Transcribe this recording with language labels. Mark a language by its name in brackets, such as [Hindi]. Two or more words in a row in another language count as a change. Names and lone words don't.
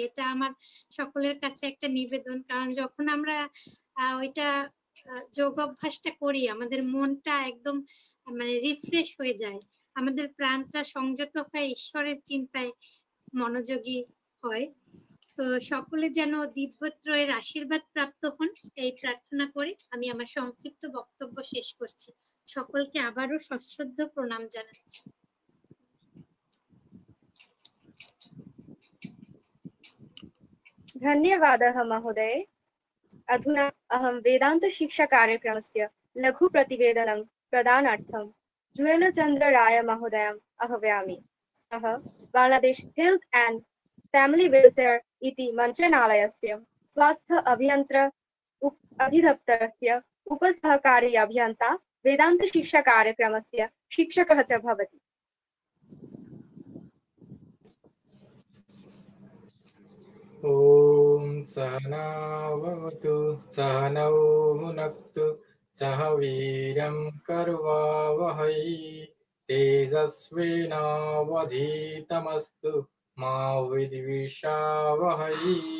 [Bangla] এটা আমার সকলের কাছে একটা নিবেদন, কারণ যখন আমরা ওইটা যোগ অভ্যাসটা করি আমাদের মনটা একদম মানে রিফ্রেশ হয়ে যায়, আমাদের প্রাণটা সংযত হয়ে ঈশ্বরের চিন্তায় মনোযোগী হয়। তো সকলে যেন দিব্যত্রয়ের আশীর্বাদ প্রাপ্ত হন এই প্রার্থনা করে আমি আমার সংক্ষিপ্ত বক্তব্য শেষ করছি। সকলকে আবারও সশ্রদ্ধ প্রণাম জানাচ্ছি। [Sanskrit] धन्यवादः महोदय। अधुना अहं वेदान्तशिक्षाकार्यक्रमस्य लघुप्रतिवेदनं प्रदानार्थं जुवेलचन्द्र राय महोदयम् आह्वयामि। सः बांग्लादेश हेल्थ एंड फैमिली वेलफेयर इति मन्त्रणालयस्य स्वास्थ्य अभियन्त्र अधिदप्तरस्य उपसहकारी अभियन्ता वेदान्तशिक्षाकार्यक्रमस्य शिक्षकः च भवति। ॐ सहना भवतु सहनौ भुनक्तु सह वीर्यं कर्वावहै तेजस्विनावधीतमस्तु मा विद्विषावहै।